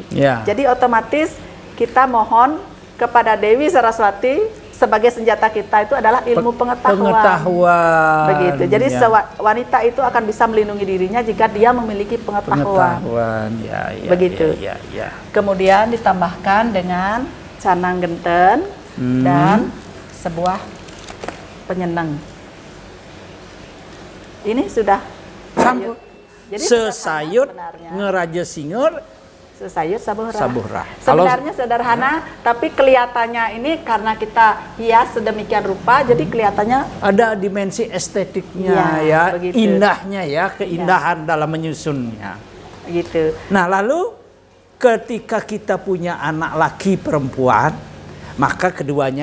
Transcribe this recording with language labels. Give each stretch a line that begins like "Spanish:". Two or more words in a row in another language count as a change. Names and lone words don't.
Indonesian: Jadi otomatis kita mohon kepada Dewi Saraswati sebagai senjata kita itu adalah ilmu pengetahuan. Begitu. Jadi wanita itu akan bisa melindungi dirinya jika dia memiliki pengetahuan. Begitu. Kemudian ditambahkan dengan canang genten dan sebuah penyenang. Ini sudah sampur. Sesayut ngeraja singur. Sesayut sabuhrah. Sebenarnya sederhana, tapi kelihatannya ini karena kita hias sedemikian rupa, jadi kelihatannya ada dimensi estetiknya indahnya keindahan dalam menyusunnya. Gitu. Nah, lalu ketika kita punya anak laki perempuan, maka keduanya